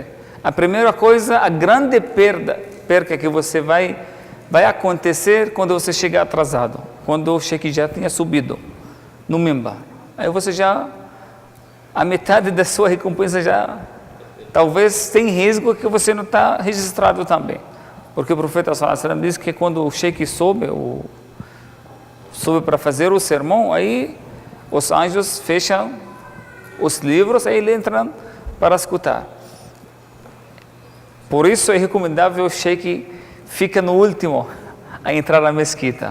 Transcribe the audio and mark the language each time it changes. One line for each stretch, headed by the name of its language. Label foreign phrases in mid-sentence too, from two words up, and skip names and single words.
Portuguese: A primeira coisa, a grande perca que você vai acontecer quando você chegar atrasado, quando o cheque já tenha subido no mimbar. Aí você já, a metade da sua recompensa já, talvez tem risco que você não está registrado também. Porque o profeta
Arabic: صلى الله عليه وسلم
Portuguese: diz que quando o cheque sobe, sobe para fazer o sermão, aí os anjos fecham os livros, aí ele entra para escutar. Por isso é recomendável o sheikh fica no último a entrar na mesquita.